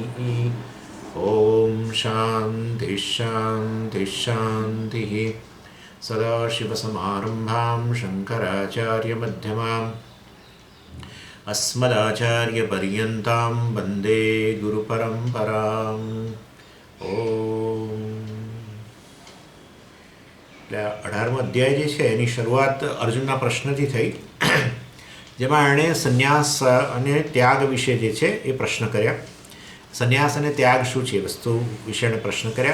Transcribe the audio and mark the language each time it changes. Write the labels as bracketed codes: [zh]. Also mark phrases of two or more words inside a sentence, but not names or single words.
[sa] ॐ शान्तिः शान्तिः शान्तिः। सदाशिवसमारम्भां शङ्कराचार्यमध्यमाम् अस्मदाचार्यपर्यन्तां वन्दे गुरुपरम्पराम्। [gu] એટલે 18મો અધ્યાય જે છે એની શરૂઆત અર્જુનના પ્રશ્નથી થઈ, જેમાં એણે સંન્યાસ અને ત્યાગ વિશે જે છે એ પ્રશ્ન કર્યા. સંન્યાસ અને ત્યાગ શું છે એ વસ્તુ વિશે એણે પ્રશ્ન કર્યા.